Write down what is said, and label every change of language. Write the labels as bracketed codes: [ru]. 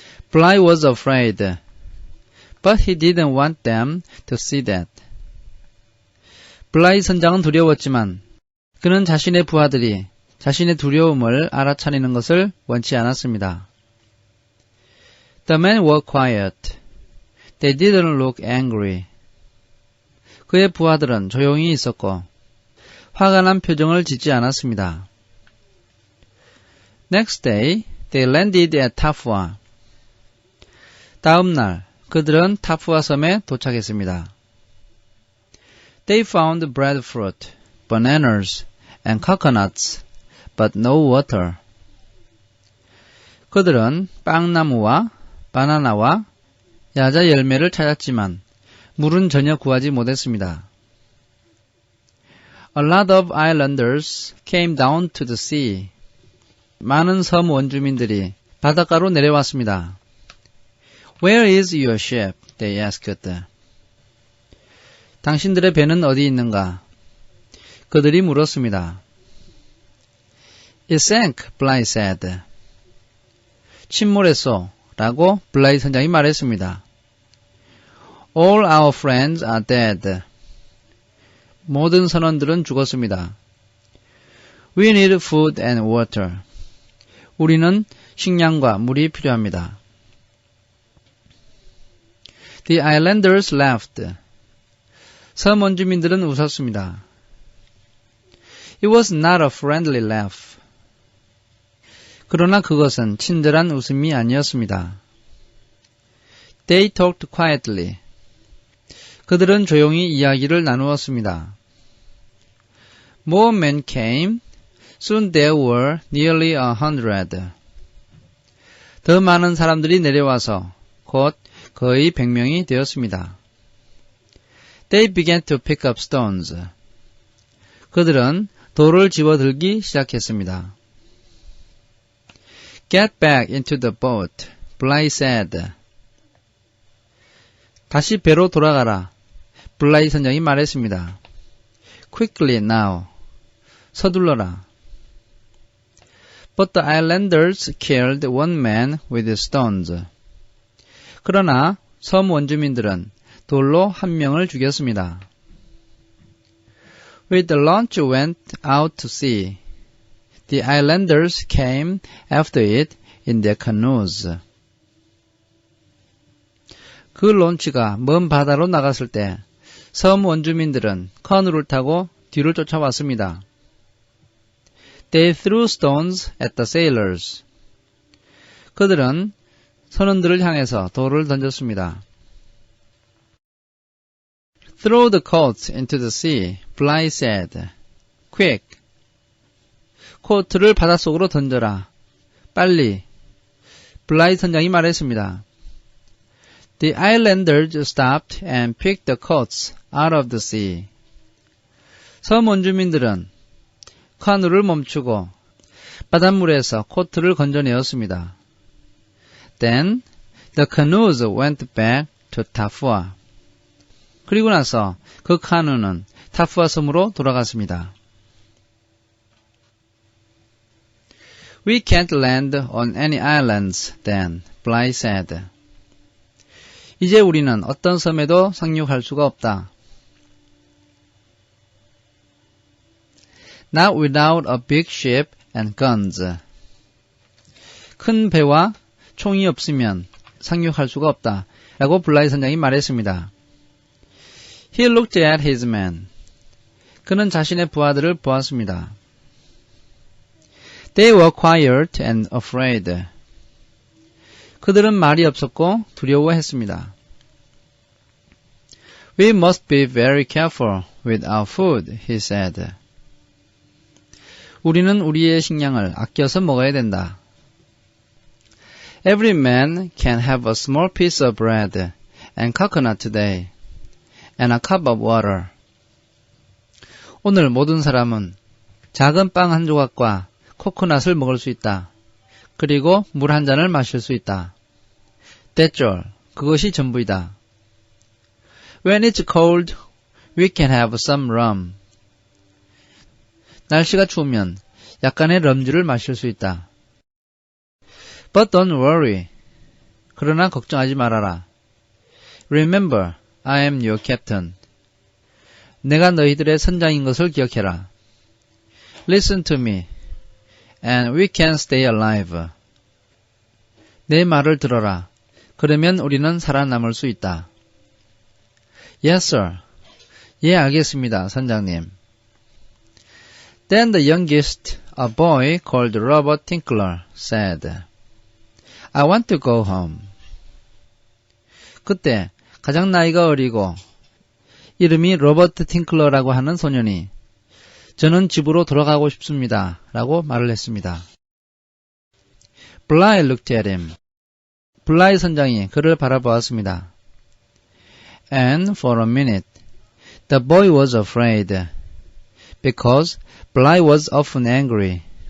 [en] Bligh was afraid, but he didn't want them to see that. [ko] 블라이 선장은 두려웠지만 그는 자신의 부하들이 자신의 두려움을 알아차리는 것을 원치 않았습니다. [en] The men were quiet. They didn't look angry. [ko] 그의 부하들은 조용히 있었고 화가 난 표정을 짓지 않았습니다. [en] Next day, they landed at Tafua. [ko] 다음 날 그들은 타푸아 섬에 도착했습니다. [en] They found breadfruit, bananas, and coconuts, but no water. [ko] 그들은 빵나무와 바나나와 야자 열매를 찾았지만 물은 전혀 구하지 못했습니다. [en] A lot of islanders came down to the sea. [ko] 많은 섬 원주민들이 바닷가로 내려왔습니다. [en] Where is your ship? They asked. [ko] 당신들의 배는 어디 있는가? 그들이 물었습니다. [en] It sank, Bligh said. [ko] 침몰했소. 라고 블라이 선장이 말했습니다. [en] All our friends are dead. [ko] 모든 선원들은 죽었습니다. [en] We need food and water. [ko] 우리는 식량과 물이 필요합니다. [en] The islanders laughed. [ko] 섬 원주민들은 웃었습니다. [en] It was not a friendly laugh. [ko] 그러나 그것은 친절한 웃음이 아니었습니다. [en] They talked quietly. [ko] 그들은 조용히 이야기를 나누었습니다. [en] More men came. Soon there were nearly 100. [ko] 더 많은 사람들이 내려와서 곧 거의 100명이 되었습니다. [en] They began to pick up stones. [ko] 그들은 돌을 집어들기 시작했습니다. [en] Get back into the boat, Bligh said. [ko] 다시 배로 돌아가라. 블라이 선장이 말했습니다. [en] Quickly now. [ko] 서둘러라. [en] But the islanders killed one man with stones. [ko] 그러나 섬 원주민들은 돌로 한 명을 죽였습니다. [en] With the launch went out to sea. The islanders came after it in their canoes. [ko] 그 론치가 먼 바다로 나갔을 때 섬 원주민들은 커누를 타고 뒤를 쫓아왔습니다. [en] They threw stones at the sailors. [ko] 그들은 선원들을 향해서 돌을 던졌습니다. [en] Throw the coats into the sea, Bligh said. Quick. [ko] 코트를 바닷속으로 던져라. 빨리. 블라이 선장이 말했습니다. [en] The islanders stopped and picked the coats out of the sea. [ko] 섬 원주민들은 카누를 멈추고 바닷물에서 코트를 건져내었습니다. [en] Then the canoes went back to Tafua. [ko] 그리고 나서 그 카누는 타푸아 섬으로 돌아갔습니다. [en] We can't land on any islands then, Bligh said. [ko] 이제 우리는 어떤 섬에도 상륙할 수가 없다. [en] Not without a big ship and guns. [ko] 큰 배와 총이 없으면 상륙할 수가 없다. 라고 블라이 선장이 말했습니다. [en] He looked at his men. [ko] 그는 자신의 부하들을 보았습니다. [en] They were quiet and afraid. [ko] 그들은 말이 없었고 두려워했습니다. [en] We must be very careful with our food, he said. [ko] 우리는 우리의 식량을 아껴서 먹어야 된다. [en] Every man can have a small piece of bread and coconut today, and a cup of water. [ko] 오늘 모든 사람은 작은 빵 한 조각과 코코넛을 먹을 수 있다. 그리고 물 한 잔을 마실 수 있다. [en] That's all. [ko] 그것이 전부이다. [en] When it's cold, we can have some rum. [ko] 날씨가 추우면 약간의 럼주를 마실 수 있다. [en] But don't worry. [ko] 그러나 걱정하지 말아라. [en] Remember, I am your captain. [ko] 내가 너희들의 선장인 것을 기억해라. [en] Listen to me, and we can stay alive. [ko] 내 말을 들어라. 그러면 우리는 살아남을 수 있다. [en] Yes, sir. [ko] 예, 알겠습니다, 선장님. [en] Then the youngest, a boy called Robert Tinkler, said, I want to go home. [ko] 그때 가장 나이가 어리고 이름이 로버트 팅클러라고 하는 소년이 저는 집으로 돌아가고 싶습니다. 라고 말을 했습니다. [en] Bligh looked at him. [ko] 블라이 선장이 그를 바라보았습니다. [en] And for a minute, the boy was afraid, because Bligh was often angry.